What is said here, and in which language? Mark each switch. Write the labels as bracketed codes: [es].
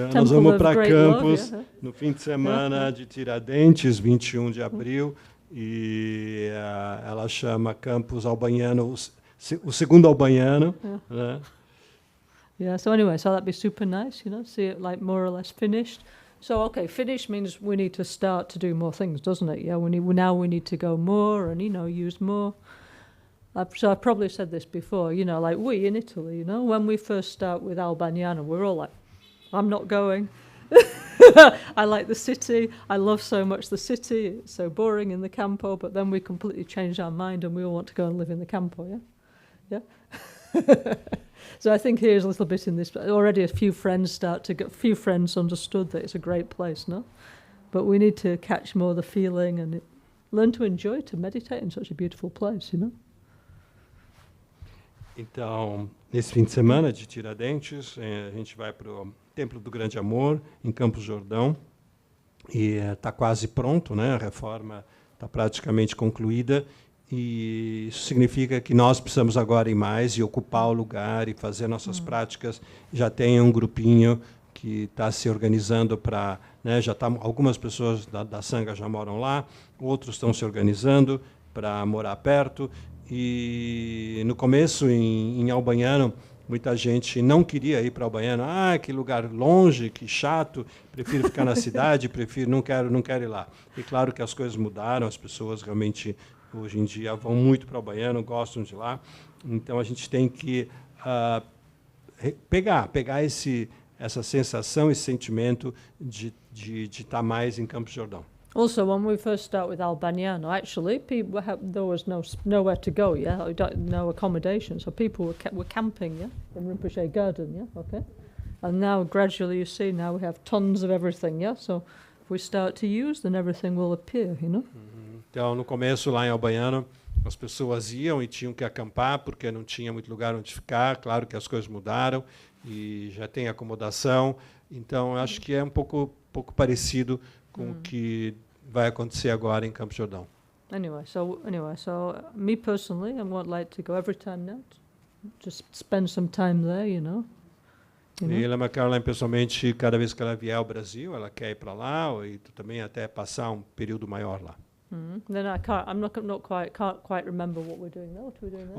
[pt] Nós vamos para Campos no fim de semana de Tiradentes, 21 de abril, e ela chama Campos Albaniano, o segundo Albaniano. Né? [en] Yeah, so that'd be super nice, see it like more or less finished. So, okay, finish means we need to start to do more things, doesn't it? Yeah, now we need to go more and, use more. So I've probably said this before, like we in Italy, when we first start with Albaniano, we're all like, I'm not going. I like the city. I love so much the city. It's so boring in the campo, but then we completely changed our mind and we all want to go and live in the campo, yeah? Yeah? So I think here's a little bit in this. Already a few friends understood that it's a great place, no? But we need to catch more the feeling and learn to enjoy, to meditate in such a beautiful place, [pt] Então, nesse fim de semana de Tiradentes, a gente vai para o Templo do Grande Amor, em Campos Jordão, e está quase pronto, né? A reforma está praticamente concluída, e isso significa que nós precisamos agora ir mais e ocupar o lugar e fazer nossas práticas. Já tem um grupinho que está se organizando para, né, algumas pessoas da Sangha já moram lá, outros estão se organizando para morar perto. E no começo, em Albagnano, muita gente não queria ir para o Baiano. Ah, que lugar longe, que chato, prefiro ficar na cidade, não quero ir lá. E claro que as coisas mudaram, as pessoas realmente, hoje em dia, vão muito para o Baiano, gostam de lá. Então, a gente tem que pegar essa sensação, esse sentimento de estar mais em Campos do Jordão. [en] Also, when we first start with Albaniano, actually, there was nowhere to go, no accommodation, so people were camping, in Rinpoche Garden, okay? And now, gradually, you see, now we have tons of everything, so if we start to use, then everything will appear, [pt] Então, no começo, lá em Albaniano, as pessoas iam e tinham que acampar, porque não tinha muito lugar onde ficar. Claro que as coisas mudaram e já tem acomodação. Então, acho que é um pouco parecido com o que vai acontecer agora em Campos do Jordão. [en] Anyway, so me personally, I would like to go every time now, just spend some time there, [pt] E Lama Caroline, pessoalmente, cada vez que ela vier ao Brasil, ela quer ir para lá e também até passar um período maior lá. [en] Then I can't quite remember what we're doing there. What are we doing there?